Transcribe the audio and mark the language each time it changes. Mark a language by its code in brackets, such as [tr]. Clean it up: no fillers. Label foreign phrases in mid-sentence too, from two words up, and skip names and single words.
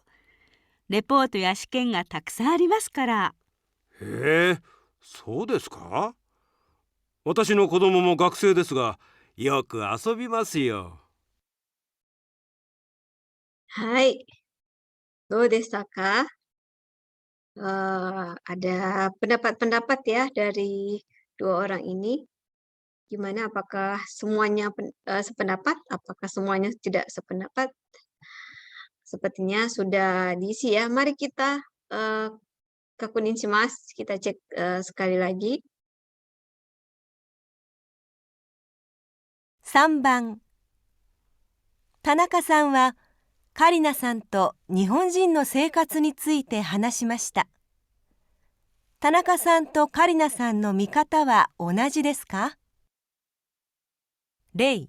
[ja] レポートや試験がたくさんありますから。へえ、そうですか？私の子供も学生ですが、よく遊びますよ。はい。どうでしたか? [id] Ada pendapat-pendapat ya dari dua orang ini. Gimana? Apakah semuanya sependapat? Apakah semuanya tidak sependapat? Sepertinya sudah diisi ya. Mari kita [ja] 確認します. [id] Kita cek sekali lagi. [ja] 3 番、田中さんはカリナさんと日本人の生活について話しました。田中さんとカリナさんの見方は同じですか？例、